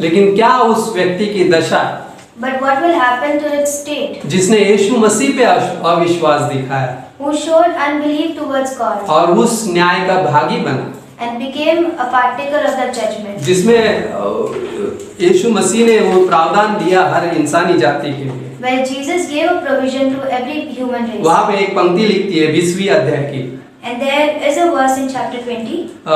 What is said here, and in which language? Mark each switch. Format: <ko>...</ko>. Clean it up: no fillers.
<hi>लेकिन क्या उस व्यक्ति की दशा</hi> <en>But what will happen to its state?</en> <hi>जिसने यीशु मसीह पे अविश्वास दिखाया</hi> <en>Who showed unbelief towards God</en> <hi>और उस न्याय का भागी बना,</hi> <en>and became a partaker of that judgment.</en> <hi>जिसमें यीशु मसीह ने वो प्रावधान दिया हर इंसानी जाति के लिए।</hi> <en>Where Jesus gave a provision to every human race.</en> <hi>वहाँ पे एक पंक्ति लिखती है 20वीं अध्याय की,</hi> <en>And there is a verse in chapter 20,</en>